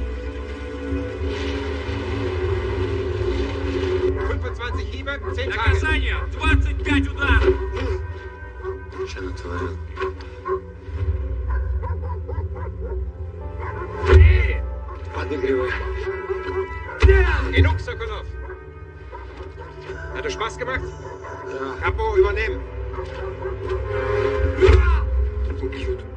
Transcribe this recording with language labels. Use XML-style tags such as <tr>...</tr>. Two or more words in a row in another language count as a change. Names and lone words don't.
<de>25 Hiebe, 10 Tage.</de> <ru>Наказание, 25 ударов. Что натворил? Подыгрывай.</ru> <de>Genug, Sokolov. Hat es Spaß gemacht? Ja. Capo, übernehmen.</de> <ru>Убьют.</ru>